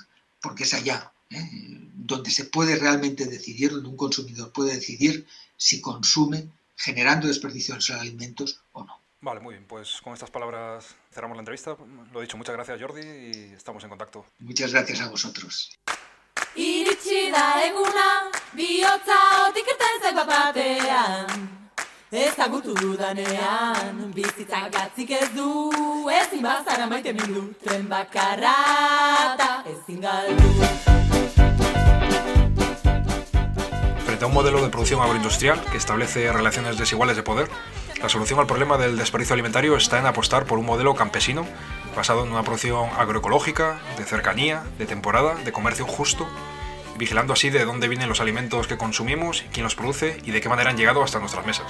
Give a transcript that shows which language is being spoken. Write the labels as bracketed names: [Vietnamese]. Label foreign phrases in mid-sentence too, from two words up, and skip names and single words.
[Spanish] Porque es allá donde se puede realmente decidir, donde un consumidor puede decidir si consume generando desperdicios de alimentos o no. Vale, muy bien. Pues con estas palabras cerramos la entrevista. Lo dicho, muchas gracias, Jordi, y estamos en contacto. Muchas gracias a vosotros. [Basque] Iritsi da eguna, bihotza otik irten zait bat-batean. Ezagutu dudanean, bizitza gatzik ez du, ezin bazara maite mindu, tren bakarra eta ezin galdu. [Spanish] Frente a un modelo de producción agroindustrial que establece relaciones desiguales de poder, la solución al problema del desperdicio alimentario está en apostar por un modelo campesino basado en una producción agroecológica, de cercanía, de temporada, de comercio justo, vigilando así de dónde vienen los alimentos que consumimos, quién los produce y de qué manera han llegado hasta nuestras mesas.